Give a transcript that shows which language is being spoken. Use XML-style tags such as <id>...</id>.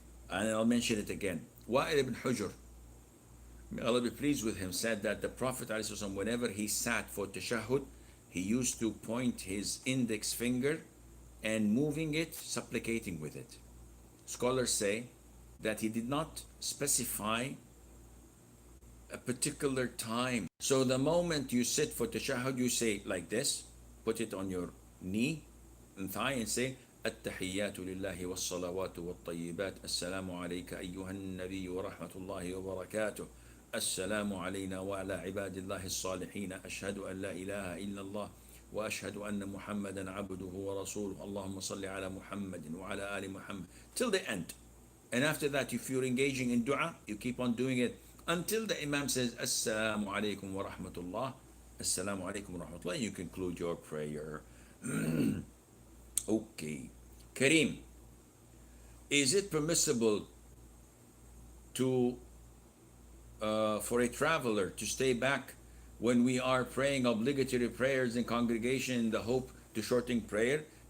<en>And I'll mention it again. Wa'il ibn Hujr, may Allah be pleased with him, said that the Prophet ﷺ, whenever he sat for tashahhud, he used to point his index finger and moving it, supplicating with it. Scholars say that he did not specify a particular time. So the moment you sit for tashahhud, you say like this, put it on your knee and thigh and say,</en> <ar>التحيات لله والصلوات والطيبات السلام عليك أيها النبي ورحمة الله وبركاته السلام علينا وعلى عباد الله الصالحين أشهد أن لا إله إلا الله وأشهد أن محمدا عبده ورسوله اللهم صل على محمد وعلى آل محمد</ar> <en>till the end. And after that, if you're engaging in dua, you keep on doing it until the Imam says Assalamu alaikum wa rahmatullah, Assalamu alaikum wa rahmatullah. You conclude your prayer. Okay. Kareem, is it permissible to for a traveler to stay back when we are praying obligatory prayers in congregation in the hope to shorten prayer?</en>